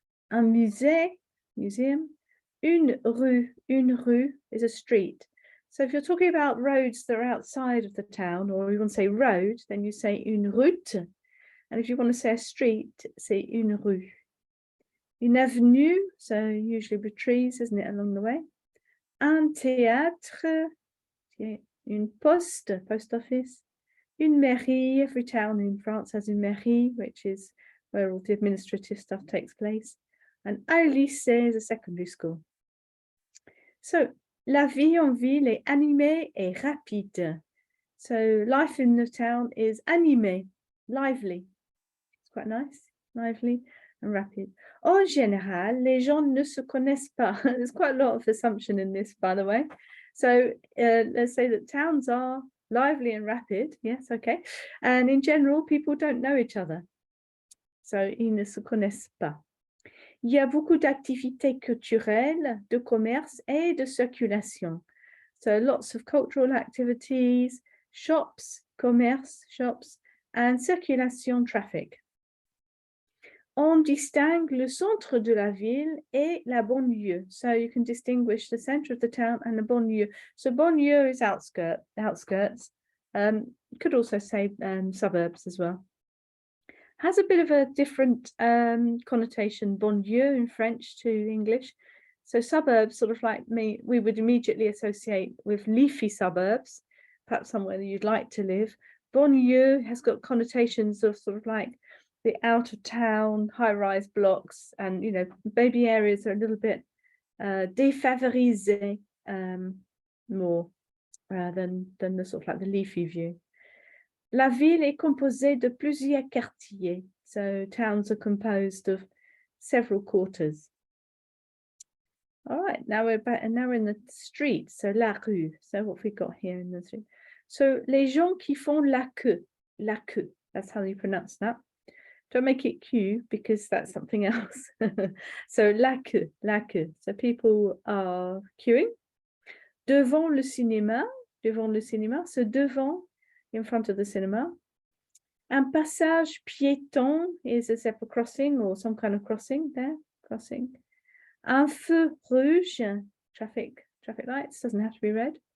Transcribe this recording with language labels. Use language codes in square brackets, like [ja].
[fr] Un musée, [en] museum. [fr] Une rue [en] is a street. So if you're talking about roads that are outside of the town, or you want to say road, then you say [fr] une route. [en] And if you want to say a street, say [fr] une rue. Une avenue, [en] so usually with trees, isn't it, along the way? [fr] Un théâtre, une poste, [en] post office. Une mairie, every town in France has [fr] une mairie, [en] which is where all the administrative stuff takes place. And [fr] un lycée [en] is a secondary school. [fr] So, la vie en ville est animée et rapide. [en] So, life in the town is animé, lively. It's quite nice, lively and rapid. [fr] En général, les gens ne se connaissent pas. [en] There's quite a lot of assumption in this, by the way. So, let's say that towns are lively and rapid. Yes, okay. And in general, people don't know each other. [fr] So, ils ne se connaissent pas. Il y a beaucoup d'activités culturelles, de commerce et de circulation. [en] So lots of cultural activities, shops, commerce, shops, and circulation, traffic. [fr] On distingue le centre de la ville et la banlieue. [en] So you can distinguish the center of the town and the banlieue. So banlieue is outskirts. Could also say suburbs as well. Has a bit of a different connotation, banlieue in French to English. So suburbs, sort of like we would immediately associate with leafy suburbs, perhaps somewhere that you'd like to live. Banlieue has got connotations of sort of like the out of town, high-rise blocks, and, you know, maybe areas are a little bit défavorisées more than the sort of like the leafy view. [fr] La ville est composée de plusieurs quartiers. [en] So towns are composed of several quarters. All right, now we're back, and now we're in the street. So [fr] la rue. [en] So what have we got here in the street? [fr] So les gens qui font la queue. [en] That's how you pronounce that. Don't make it queue because that's something else. So [fr] la queue. [en] So people are queuing. [fr] Devant le cinéma. [en] So devant, in front of the cinema. [fr] Un passage piéton [en] is a zebra crossing or some kind of crossing there, [fr] Un feu rouge, [en] traffic lights, doesn't have to be red.